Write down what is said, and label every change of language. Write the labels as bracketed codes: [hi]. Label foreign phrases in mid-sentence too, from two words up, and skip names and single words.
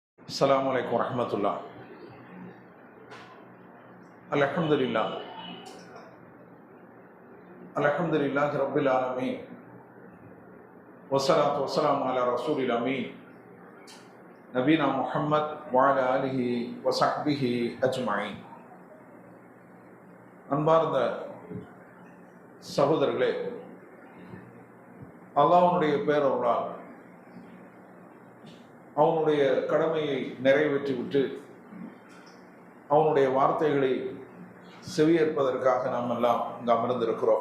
[ar] السلام عليكم ورحمة الله. الحمد لله رب العالمين والصلاة والسلام على رسول الأمين نبينا محمد وعلى آله وصحبه أجمعين. [ta] அன்பார்ந்த சகோதரர்களே, அல்லாஹ்வுடைய பேரருளால் அவனுடைய கடமையை நிறைவேற்றிவிட்டு அவனுடைய வார்த்தைகளை செவியேற்பதற்காக நாம் எல்லாம் இங்கு அமர்ந்திருக்கிறோம்.